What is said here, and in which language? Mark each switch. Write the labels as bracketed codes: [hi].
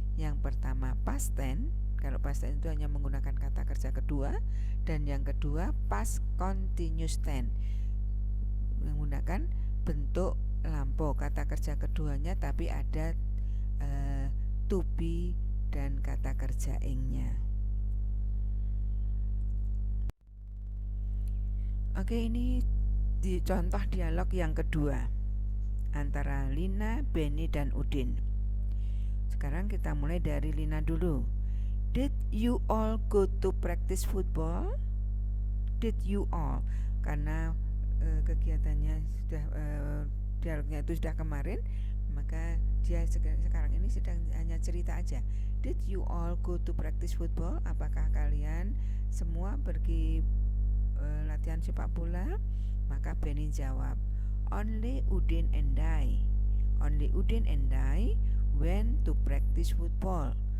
[id] Yang pertama past tense, kalau past tense itu hanya menggunakan kata kerja kedua, dan yang kedua past continuous tense, menggunakan bentuk lampau kata kerja keduanya tapi ada to be dan kata kerja ing-nya. Oke, ini di contoh dialog yang kedua antara Lina, Benny, dan Udin. Sekarang kita mulai dari Lina dulu. [en] Did you all go to practice football? Did you all? [id] Karena kegiatannya sudah dialognya itu sudah kemarin, maka dia sekarang ini sedang hanya cerita aja. [en] Did you all go to practice football? [id] Apakah kalian semua pergi latihan sepak bola? Maka Benny jawab, [en] only Udin and I. Only Udin and I went to practice football.